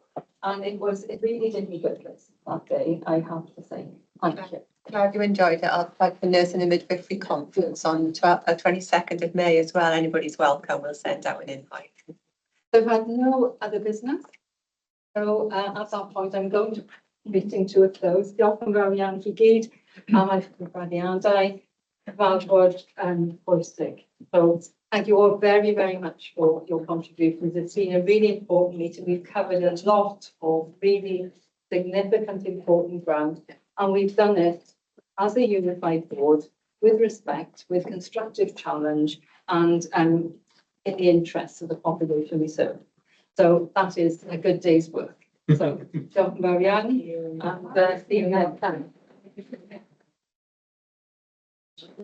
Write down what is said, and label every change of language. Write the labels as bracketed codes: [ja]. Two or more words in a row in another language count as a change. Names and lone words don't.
[en] And it really did me good that day, I have to say. Thank you. Glad you enjoyed it. I'll plug the Nursing and Midwifery Conference on 22nd of May as well. Anybody's welcome. We'll send out an invite. They've had no other business. So at that point, I'm going to meeting to a close. [cy] Diolch yn fawr iawn i gyd am eich cyfraniadau, cyfarfod bwysig. [en] So thank you all very, very much for your contributions. It's been a really important meeting. We've covered a lot of really significant, important ground, and we've done it as a unified board with respect, with constructive challenge, and in the interests of the population we serve. So that is a good day's work. So, [cy] diolch yn fawr iawn, [en] and see you next time.